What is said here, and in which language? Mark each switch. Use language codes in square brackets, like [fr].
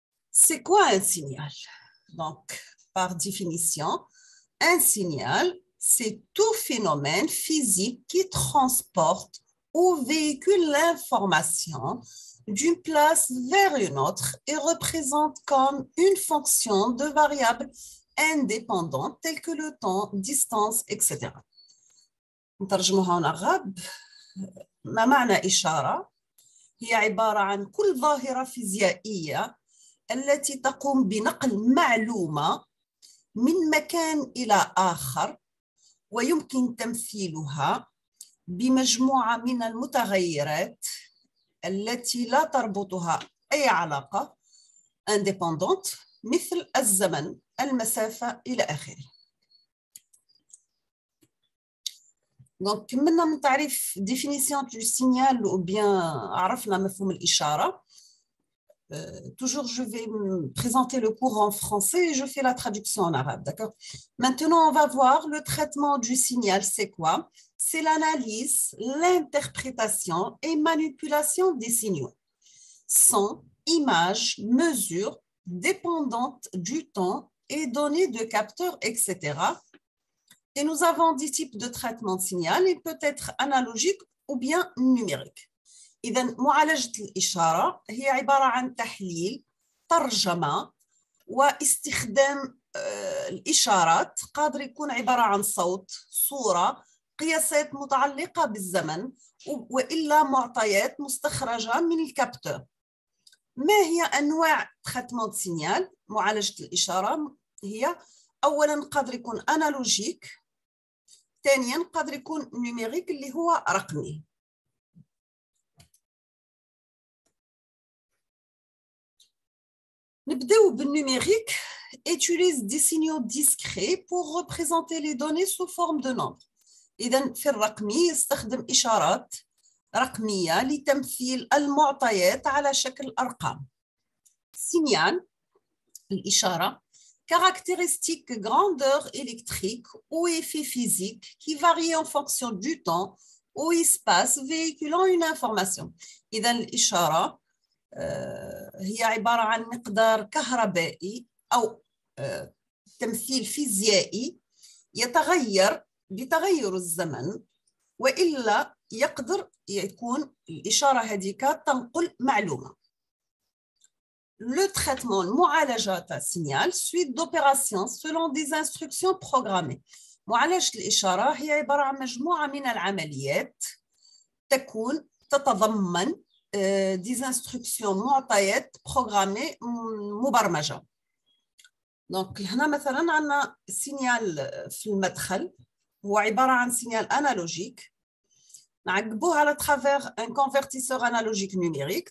[fr] C'est quoi un signal? Donc, par définition, un signal, c'est tout phénomène physique qui transporte ou véhicule l'information d'une place vers une autre et représente comme une fonction de variables indépendantes telles que le temps, distance, etc. [ar] نترجمها ونغاب. ما معنى إشارة؟ هي عبارة عن كل ظاهرة فيزيائية التي تقوم بنقل معلومة من مكان إلى آخر ويمكن تمثيلها بمجموعة من المتغيرات التي لا تربطها أي علاقة indépendante مثل الزمن، المسافة إلى آخره. [fr] Donc, [ar] كملنا من تعريف [fr] définition du signal ou bien [ar] عرفنا مفهوم الإشارة. [fr] Toujours, je vais me présenter le cours en français et je fais la traduction en arabe, d'accord? Maintenant, on va voir le traitement du signal, c'est quoi? C'est l'analyse, l'interprétation et manipulation des signaux. Son, images, mesures dépendantes du temps et données de capteurs, etc. Et nous avons des types de traitement de signal, il peut être analogique ou bien numérique. [ar] إذن معالجة الإشارة هي عبارة عن تحليل، ترجمة، واستخدام الإشارات قادر يكون عبارة عن صوت، صورة، قياسات متعلقة بالزمن وإلا معطيات مستخرجة من الكابتور. ما هي أنواع تريتمون سينيال معالجة الإشارة؟ هي أولاً قادر يكون أنالوجيك، ثانياً قادر يكون نيميريك اللي هو رقمي. نبداو [fr] بالنumérique utilise des signaux discrets pour représenter les données sous forme de nombres. [ar] إذن في الرقمي يستخدم إشارات رقمية لتمثيل المعطيات على شكل أرقام. [fr] Signal, [ar] الإشارة, [fr] caractéristique grandeur électrique ou effet physique qui varie en fonction du temps ou espace véhiculant une information. [ar] إذن الإشارة هي عبارة عن مقدار كهربائي أو تمثيل فيزيائي يتغير بتغير الزمن وإلا يقدر يكون الإشارة هذيك تنقل معلومة. [fr] Le traitement, [ar] المعالجة تاع [fr] signal, suite d'opérations selon des instructions programmées. [ar] معالجة الإشارة هي عبارة عن مجموعة من العمليات تتضمن [fr] des instructions [ar] معطيات [fr] programmées [ar] مبرمجة. [fr] Donc [ar] هنا مثلا عندنا سينيال في المدخل هو عبارة عن سينيال أنالوجيك نعقبوه على ترافير ان كونفرتيسور أنالوجيك نيميريك.